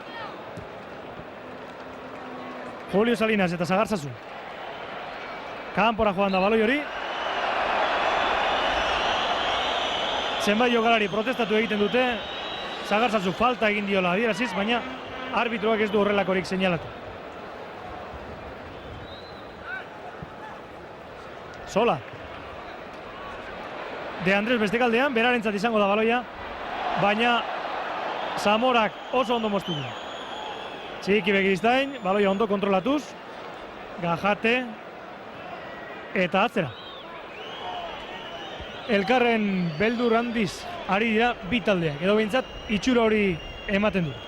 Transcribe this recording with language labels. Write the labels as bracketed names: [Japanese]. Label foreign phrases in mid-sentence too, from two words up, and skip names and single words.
[Basque] Julio Salinas eta Zagartzazu. Kanpora joan da baloi hori. Zenbait jokalari protestatu egiten dute, Zagartzazu falta egin diola adieraziz, baina arbitruak ez du horrelakorik seinalatu. Sola. De Andrés bestekaldean, berarentzat izango da baloia, baina Zamorak oso ondo moztu du. Txiki Begiristain, baloia ondo kontrolatuz, Gajate eta atzera. Elkarren beldur handiz ari dira bi taldeak, edo behintzat itxura hori ematen du.